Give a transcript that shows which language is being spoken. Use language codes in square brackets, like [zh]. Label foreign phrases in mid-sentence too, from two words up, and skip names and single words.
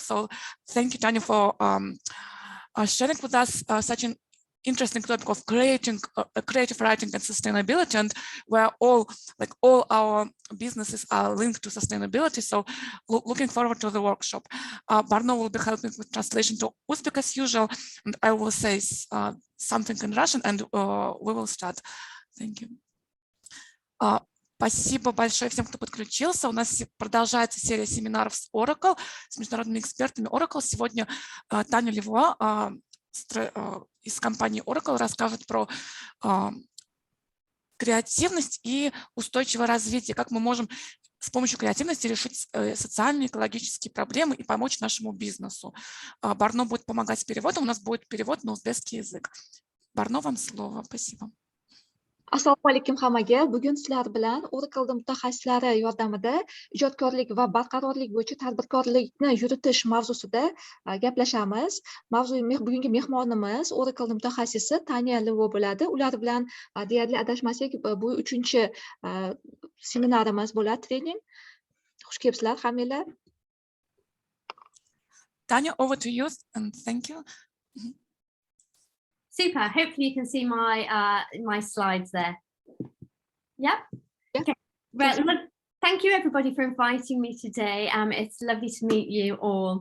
[en] So thank you, Tania, for sharing with us such an interesting topic of creative writing and sustainability, and where all our businesses are linked to sustainability. So looking forward to the workshop. Barno will be helping with translation to Uzbek as usual, and I will say something in Russian, and we will start. Thank you. [ru] Спасибо большое всем, кто подключился. У нас продолжается серия семинаров с Oracle, с международными экспертами Oracle. Сегодня Таня Le Voi из компании Oracle расскажет про креативность и устойчивое развитие, как мы можем с помощью креативности решить социальные, экологические проблемы и помочь нашему бизнесу. Барно будет помогать с переводом, у нас будет перевод на узбекский язык. Барно, вам слово. Спасибо. [uz] Assalomu alaykum hammaga. Bugun sizlar bilan Oracle mutaxassislari yordamida ijodkorlik va barqarorlik bo'yicha tadbirkorlikni yuritish mavzusida gaplashamiz. Bugungi mehmonimiz Oracle mutaxassisi Tania Le Voi bo'ladi. Ular bilan deyarli adashmasak bu 3-chi seminarimiz bo'ladi, trening. Xush kelibsizlar hammanglar. [en] Tania, over to you and thank you. Super. Hopefully you can see my my slides there. Yeah. Okay. Well, thank you everybody for inviting me today. It's lovely to meet you all.